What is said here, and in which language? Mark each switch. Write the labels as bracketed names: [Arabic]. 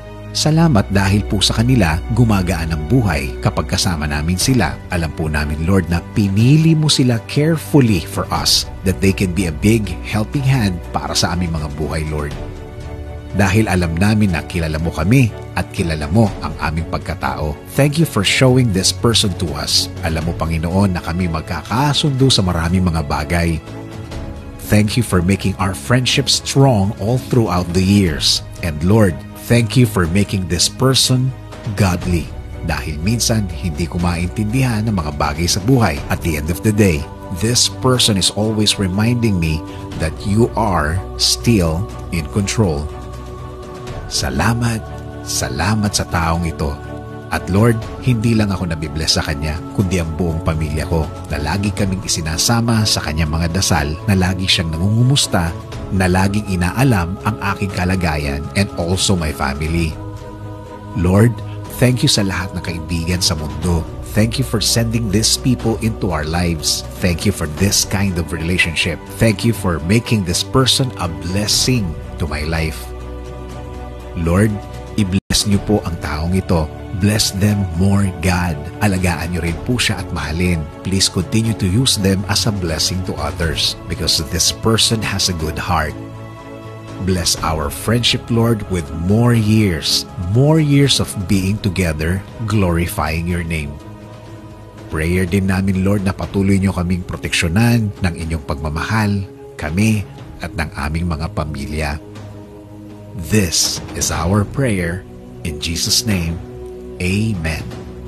[Filipino] Salamat dahil po sa kanila gumagaan ang buhay kapag kasama namin sila. Alam po namin, Lord, na pinili mo sila [English] carefully for us that they can be a big helping hand [Filipino] para sa aming mga buhay, Lord. Dahil alam namin na kilala mo kami at kilala mo ang aming pagkatao. [English] Thank you for showing this person to us. [Filipino] Alam mo, Panginoon, na kami magkakasundo sa maraming mga bagay. [English] Thank you for making our friendship strong all throughout the years. And Lord, thank you for making this person godly. [Filipino] Dahil minsan, hindi ko maintindihan ang mga bagay sa buhay. [English] At the end of the day, this person is always reminding me that you are still in control. [Filipino] Salamat, salamat sa taong ito. At Lord, hindi lang ako nabibless sa Kanya, kundi ang buong pamilya ko na lagi kaming isinasama sa Kanyang mga dasal, na lagi siyang nangungumusta, na laging inaalam ang aking kalagayan [English] and also my family. [Filipino] Lord, [English] thank you [Filipino] sa lahat ng kaibigan sa mundo. [English] Thank you for sending these people into our lives. Thank you for this kind of relationship. Thank you for making this person a blessing to my life. [Filipino] Lord, i-bless niyo po ang taong ito. [English] Bless them more, God. [Filipino] Alagaan niyo rin po siya at mahalin. [English] Please continue to use them as a blessing to others because this person has a good heart. Bless our friendship, Lord, with more years of being together, glorifying your name. [Filipino] Prayer din namin, Lord, na patuloy niyo kaming proteksyonan ng inyong pagmamahal, kami at ng aming mga pamilya. [English] This is our prayer. In Jesus' name, Amen.